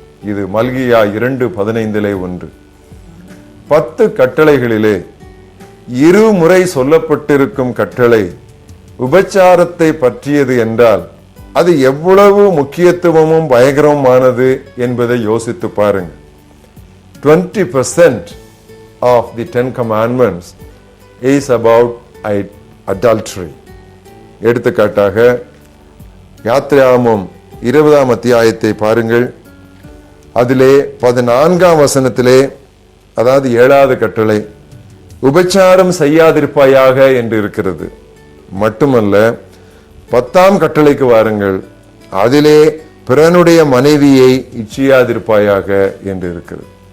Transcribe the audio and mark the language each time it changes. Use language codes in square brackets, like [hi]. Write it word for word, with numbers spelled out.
[ta] இது மல்கியா இரண்டு பதினைந்திலே ஒன்று. பத்து கட்டளைகளிலே இருமுறை சொல்லப்பட்டிருக்கும் கட்டளை உபச்சாரத்தை பற்றியது என்றால் அது எவ்வளவு முக்கியத்துவமும் பயங்கரமானது என்பதை யோசித்து பாருங்க. [en] twenty percent of the ten commandments is about adultery. [ta] எடுத்துக்காட்டாக யாத்ராகமம் இருபதாம் அத்தியாயத்தை பாருங்கள். அதிலே பதினான்காம் வசனத்திலே, அதாவது ஏழாவது கட்டளை, உபச்சாரம் செய்யாதிருப்பாயாக என்று இருக்கிறது. மட்டுமல்ல, பத்தாம் கட்டளைக்கு வாருங்கள். அதிலே பிறனுடைய மனைவியை இச்சியாதிருப்பாயாக என்று இருக்கிறது.